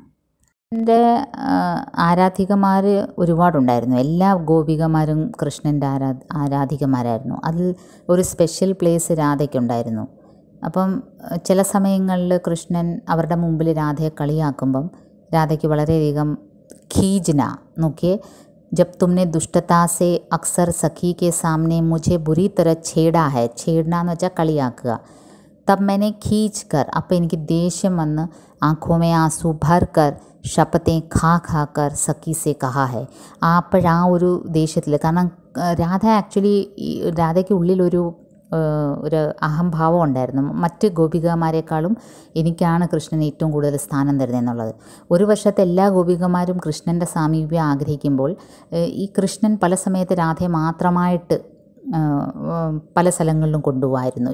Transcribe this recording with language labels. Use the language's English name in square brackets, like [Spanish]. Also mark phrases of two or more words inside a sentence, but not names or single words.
[Malayalam] എൻ്റെ ആരാധികമാർ ഒരുപാടുണ്ടായിരുന്നു. എല്ലാ ഗോപികമാരും കൃഷ്ണൻ്റെ ആരാധികമാരായിരുന്നു. അതിൽ ഒരു സ്പെഷ്യൽ പ്ലേസ് രാധയ്ക്കുണ്ടായിരുന്നു. അപ്പം ചില സമയങ്ങളിൽ കൃഷ്ണൻ അവരുടെ മുമ്പിൽ രാധയെ കളിയാക്കുമ്പം രാധയ്ക്ക് വളരെയധികം ഖീജ്ന, നോക്കിയേ, [Hindi] जब तुमने दुष्टता से अक्सर सखी के सामने मुझे बुरी तरह छेड़ा है, छेड़ना [Malayalam] എന്ന് വെച്ചാൽ കളിയാക്കുക, [Hindi] तब मैंने खींच कर, [Malayalam] അപ്പോൾ എനിക്ക് ദേഷ്യം വന്ന് [Hindi] ആँखों में आंसू भर कर शपथें खा खा कर सखी से कहा है. [Malayalam] അപ്പോഴാ ഒരു ദേഷ്യത്തിൽ, കാരണം രാധ ആക്ച്വലി, രാധയ്ക്ക് ഉള്ളിലൊരു ഒരു അഹംഭാവം ഉണ്ടായിരുന്നു. മറ്റ് ഗോപികമാരെക്കാളും എനിക്കാണ് കൃഷ്ണൻ ഏറ്റവും കൂടുതൽ സ്ഥാനം തരുന്നതെന്നുള്ളത്. ഒരു വശത്ത് എല്ലാ ഗോപികമാരും കൃഷ്ണൻ്റെ സാമീപ്യം ആഗ്രഹിക്കുമ്പോൾ ഈ കൃഷ്ണൻ പല സമയത്ത് രാധയെ മാത്രമായിട്ട് പല സ്ഥലങ്ങളിലും കൊണ്ടുപോകുമായിരുന്നു.